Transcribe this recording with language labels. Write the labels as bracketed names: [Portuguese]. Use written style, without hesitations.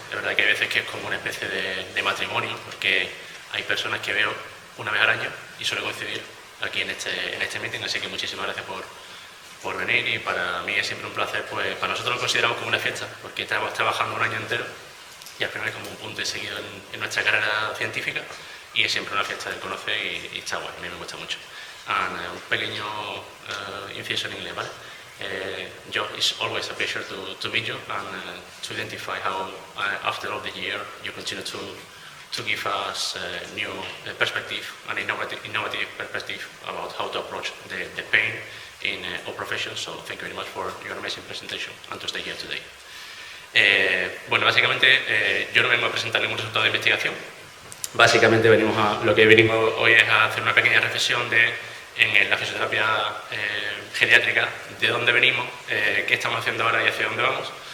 [Spanish] Es verdad que hay veces que es como una especie de matrimonio, porque hay personas que veo una vez al año y suele coincidir aquí en este meeting, así que muchísimas gracias por venir, y para mí es siempre un placer. Pues para nosotros lo consideramos como una fiesta, porque estamos trabajando un año entero y al final es como un punto de seguido en nuestra carrera científica, y es siempre una fiesta del conocer y está guay, a mí me gusta mucho. Un pequeño inciso en inglés, ¿vale? [English] Joe, it's always a pleasure to meet you and to identify how after all the year you continue to give us new perspective and innovative perspective about how to approach the pain in all professions. So thank you very much for your amazing presentation and to stay here today. [Spanish] Bueno, básicamente yo no vengo a presentar ningún resultado de investigación. Básicamente lo que venimos hoy es a hacer una pequeña reflexión en la fisioterapia geriátrica, de dónde venimos, qué estamos haciendo ahora y hacia dónde vamos.